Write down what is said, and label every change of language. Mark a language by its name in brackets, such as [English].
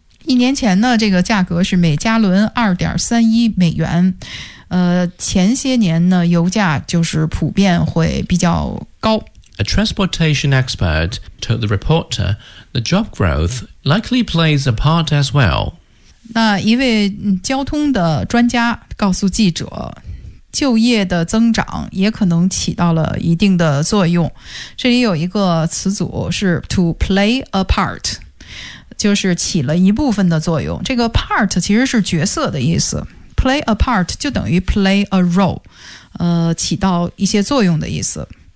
[Chinese] 一年前呢，这个价格是每加仑 2.31 美元。前些年呢，油价就是普遍会比较高。 [English] A transportation expert told the reporter the job growth likely plays a part as well. [Chinese] 那一位交通的专家告诉记者，就业的增长也可能起到了一定的作用。这里有一个词组是 [English] to play a part， [Chinese] 就是起了一部分的作用。这个 part 其实是角色的意思， [English] play a part [Chinese] 就等于 [English] play a role， [Chinese] 起到一些作用的意思。